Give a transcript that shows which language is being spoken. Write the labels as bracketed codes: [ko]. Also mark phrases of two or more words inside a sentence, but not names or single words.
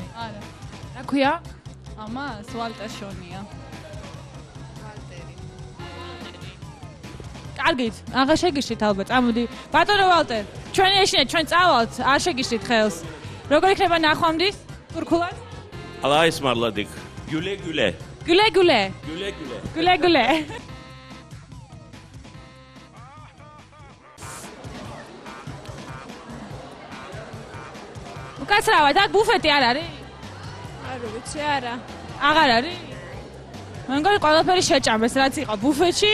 [ka] არა. რა ქვია? ამას ვალტერ შონია. კარგით, აღარ შეგიშით ალბათ. წამოდი. ბატონო ვალტერ, ჩვენი ეშინია, ჩვენ წავალთ, არ შეგიშით ხელს. როგორ იქნება ნახვამდის? თურქულად? [tr] Allah ısmarladık. Güle güle. Güle güle. Güle güle. Güle güle. [ka] უკაცრავად, აქ ბუფეტი არ არის? არ ვიცი, არა. აღარ არის? მე მგონი ყველაფერი შეჭამეს, რაც იყო ბუფეტში.